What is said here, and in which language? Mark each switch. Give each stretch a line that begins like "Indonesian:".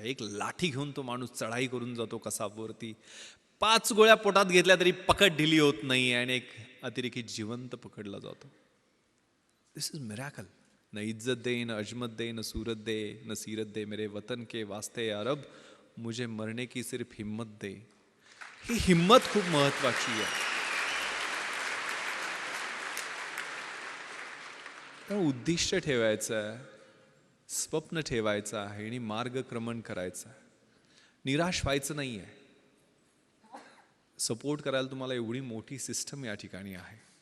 Marathi: एक लाठी घेऊन तो माणूस चढाई करून जातो कसाबवरती. 5 गोळ्या पोटात घेतल्या तरी पकड ढिली होत नाही आणि एक अतिरेकी जिवंत पकडला जातो.
English: This is miracle.
Hindi: न इज्जत दे, न अजमत दे, न सूरत दे, न सीरत दे, मेरे वतन के वास्ते अरब, मुझे मरने की सिर्फ हिम्मत दे.
Marathi: ही हिम्मत खूप महत्वाची आहे. उद्दिष्ट ठेवायचं आहे, स्वप्न ठेवायचं आहे आणि मार्गक्रमण करायचं आहे. निराश व्हायचं नाही आहे. सपोर्ट करायला तुम्हाला एवढी मोठी सिस्टम या ठिकाणी आहे.